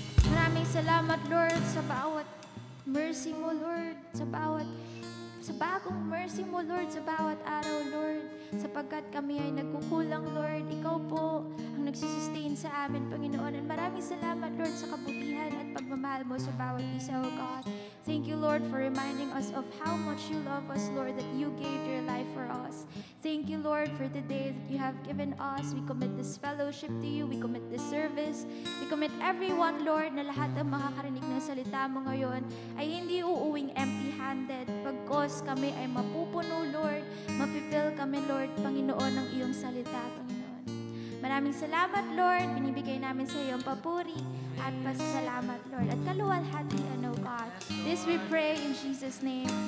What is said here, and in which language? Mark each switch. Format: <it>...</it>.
<tl>Maraming salamat, Lord, sa bawat mercy mo, Lord, sa bagong mercy mo, Lord, sa bawat araw, Lord, sapagkat kami ay nagkukulang, Lord. Ikaw po ang nagsusustain sa amin, Panginoon. And maraming salamat, Lord, sa kabutihan at pagmamahal mo sa bawat isa, O God.</tl> <en>Thank you, Lord, for reminding us of how much you love us, Lord, that you gave your life for us. Thank you, Lord, for the day that you have given us. We commit this fellowship to you. We commit this service. We commit everyone,</en> <tl>Lord, na lahat ng makakarinig ng salita mo ngayon ay hindi uuwing empty-handed. Pagkos kami ay mapupuno, Lord. Mapifill kami, Lord, Panginoon, ng iyong salita, Panginoon. Maraming salamat, Lord. Binibigay namin sa iyong papuri at pasasalamat, Lord. At kaluwalhatian, O God.</tl> <en>This we pray in Jesus' name.</en>